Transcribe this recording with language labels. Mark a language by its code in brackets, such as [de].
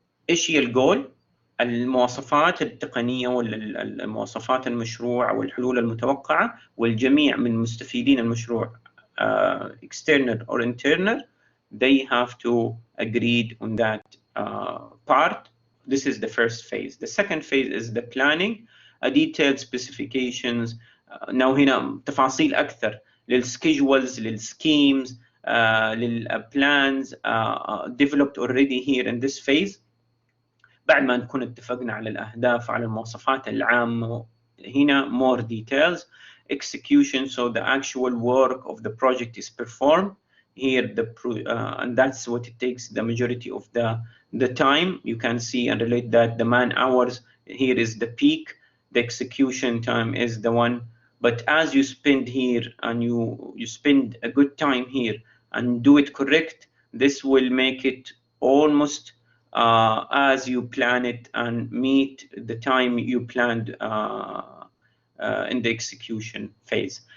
[ar] إيش هي الجول، المواصفات التقنية والمواصفات المشروع والحلول المتوقعة، والجميع من مستفيدين المشروع external or internal, they have to agree on that part. [en] This is the first phase. The second phase is the planning, detailed specifications. Now هنا تفاصيل أكثر للschedules, للschemes, للplans developed already here in this phase. [ar] بعد ما نكون اتفقنا على الأهداف على المواصفات العامة، هنا more details. [en] Execution, so the actual work of the project is performed here, and that's what it takes the majority of the time. You can see and relate that the man hours here is the peak, the execution time is the one. But as you spend here and you spend a good time here and do it correct, this will make it almost as you plan it and meet the time you planned in the execution phase.